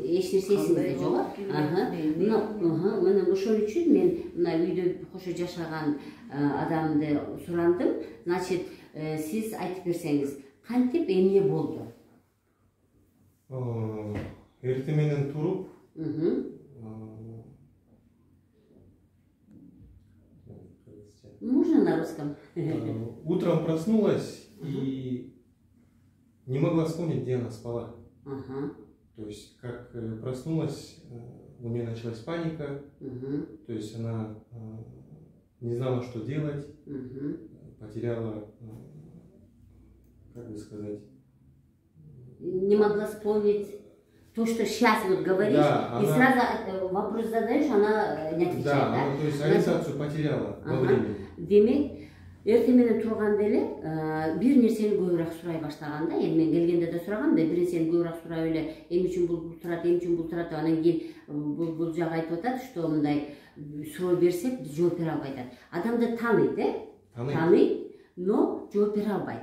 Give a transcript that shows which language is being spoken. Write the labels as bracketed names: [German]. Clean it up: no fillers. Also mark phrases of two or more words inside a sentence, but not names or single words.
[Kyrgyz] эч нерсе эсиңизде жок. Мына ошол үчүн мен мына үйдө кошо жашаган адамды сурандым. Значит, сиз айтып берсеңиз, кантип эмне болду? Эртең менен туруп, [Russian] можно на русском? Утром проснулась и не могла вспомнить, где она спала. То есть, как проснулась, у нее началась паника, то есть она не знала, что делать, потеряла, как бы сказать... Не могла вспомнить то, что сейчас вот говоришь, да, и сразу вопрос задаешь, она не отвечает, да? То есть ориентацию потеряла во времени. [Kyrgyz] Демек, эртең менен турганда эле бир нерсени көбүрөөк сурай баштаганда, эми мен келгенде да сурагам да, бир нерсени көбүрөөк сурап эле, эмне үчүн бул турат, эмне үчүн бул турат, анан кийин бул жагы айтып атат, что мындай суроо берсек, биз жооп бере албайт. Адамды тааныйт, тааныйт, но жооп бере албайт.